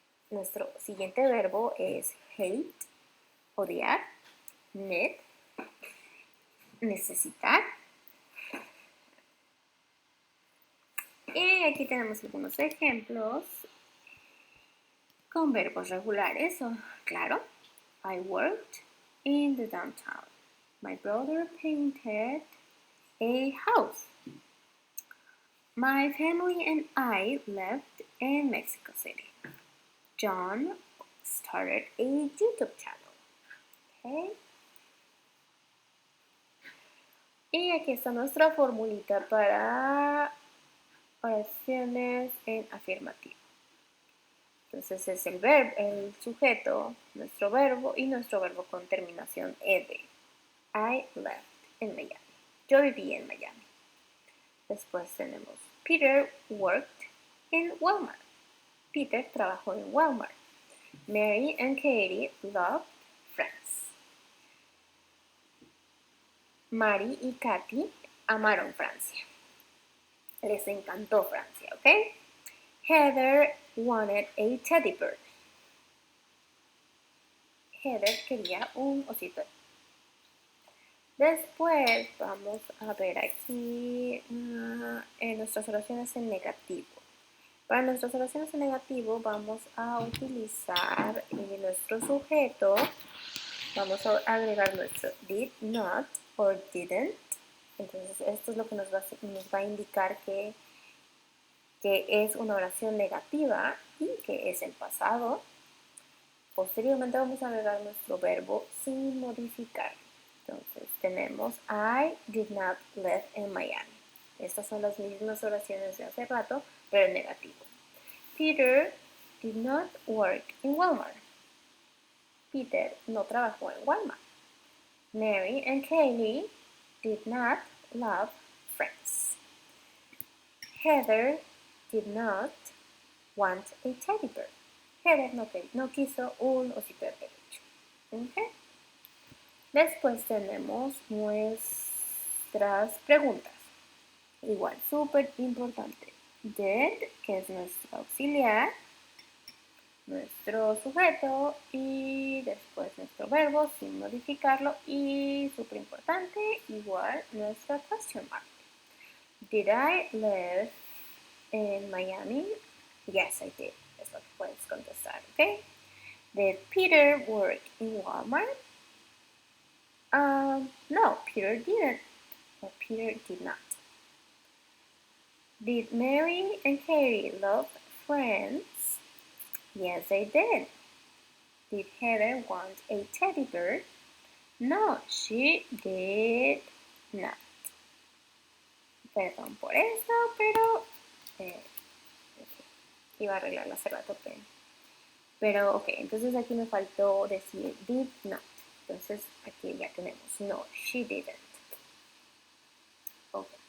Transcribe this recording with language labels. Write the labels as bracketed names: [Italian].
[Spanish] Nuestro siguiente verbo es hate, odiar, need, necesitar. Y aquí tenemos algunos ejemplos con verbos regulares. Claro, [English] I worked in the downtown. My brother painted a house. My family and I lived in Mexico City. John started a YouTube channel. Okay. [Spanish] Y aquí está nuestra formulita para oraciones en afirmativo. Entonces es el sujeto, nuestro verbo y nuestro verbo con terminación ed. [English] I lived in Miami. [Spanish] Yo viví en Miami. Después tenemos [English] Peter worked in Walmart. [Spanish] Peter trabajó en Walmart. [English] Mary and Katie loved Friends. [Spanish] Mary y Katy amaron Francia. Les encantó Francia, ¿ok? [English] Heather wanted a teddy bear. [Spanish] Heather quería un osito. Después vamos a ver aquí en nuestras oraciones en negativo. Para nuestras oraciones en negativo vamos a utilizar nuestro sujeto. Vamos a agregar nuestro [English] did not or didn't. [Spanish] Entonces esto es lo que nos va a indicar que que es una oración negativa y que es el pasado. Posteriormente vamos a agregar nuestro verbo sin modificar. Entonces tenemos [English] I did not live in Miami. [Spanish] Estas son las mismas oraciones de hace rato, pero en negativo. [English] Peter did not work in Walmart. [Spanish] Peter no trabajó en Walmart. [English] Mary and Kaylee did not love Friends. Heather did not want a teddy bear. [Spanish] Heather no quiso un osito de peluche. ¿Okay? Después tenemos nuestras preguntas. Igual, súper importante. Did, que es nuestro auxiliar, nuestro sujeto y después nuestro verbo sin modificarlo y súper importante, igual nuestra [English] question mark. Did I live in Miami? Yes, I did. [Spanish] Es lo que puedes contestar, ¿ok? [English] Did Peter work in Walmart? No, Peter didn't. Or Peter did not. Did Mary and Carrie love Friends? Yes, they did. Did Heather want a teddy bear? No, she did not. [Spanish] Perdón por esto, pero iba a arreglarlo hace rato, pero ok, entonces aquí me faltó decir [English] did not. [Spanish] Entonces aquí ya tenemos no, [English] she didn't. [Spanish] Ok.